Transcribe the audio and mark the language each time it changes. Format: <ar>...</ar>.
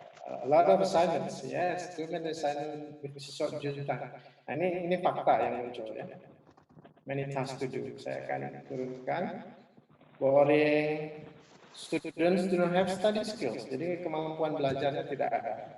<en>A lot of assignments, yes, too many assignments with short time.</en> <id>Nah, ini fakta yang muncul ya.</id> <en>Many tasks to do.</en> <id>Saya akan turunkan.</id> <en>Boring. Students do not have study skills.</en> <id>Jadi kemampuan belajarnya tidak ada.</id>